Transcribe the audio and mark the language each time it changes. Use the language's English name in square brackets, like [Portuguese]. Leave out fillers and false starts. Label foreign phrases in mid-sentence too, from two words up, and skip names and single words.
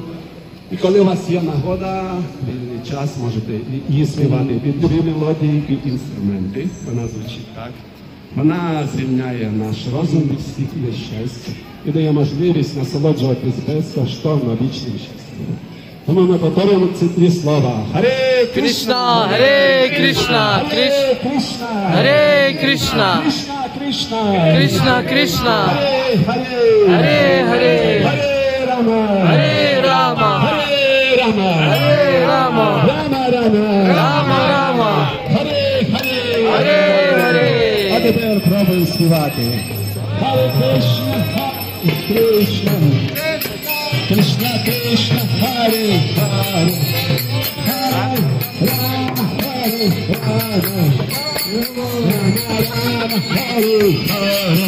[Ukrainian] І коли у вас є нагода, вільний час, можете її співати під дві мелодії, під інструменти. Вона звучить так. Вона звільняє наш розум від всіх нещасть і дає можливість насолоджуватись безкоштовно вічним щастям. Тому ми повторюємо ці дві слова. Харе Кришна, Харе Кришна, Харе Кришна, Харе Кришна, Кришна, Кришна Кришна, Харе Харе Харе Рама, Харе Рама, Харе Рама, Харе Рама, Рама Рама, Рама Рама, Харе Харе, Харе Харе. А тепер пробуємо співати. Харе Кришна, Харе Кришна, Кришна Кришна, Харе Харе, Харе Рама, Харе Рама, Рама Рама, Харе Харе.